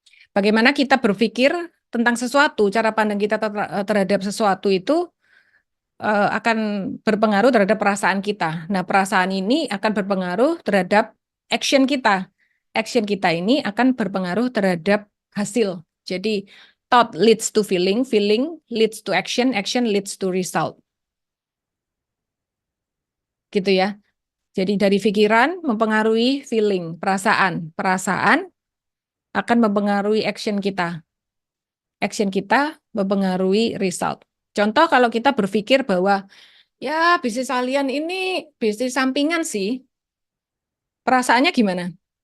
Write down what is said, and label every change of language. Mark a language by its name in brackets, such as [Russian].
[Indonesian] Bagaimana kita berpikir tentang sesuatu, cara pandang kita terhadap sesuatu itu akan berpengaruh terhadap perasaan kita. Nah, perasaan ini akan berpengaruh terhadap action kita. Action kita ini akan berpengaruh terhadap hasil. Jadi, [English] thought leads to feeling, feeling leads to action, action leads to result. [Indonesian] Gitu ya. Jadi dari pikiran mempengaruhi feeling, perasaan. Perasaan akan mempengaruhi action kita. Action kita mempengaruhi result. Contoh kalau kita berpikir bahwa ya bisnis kalian ini bisnis sampingan sih, perasaannya gimana?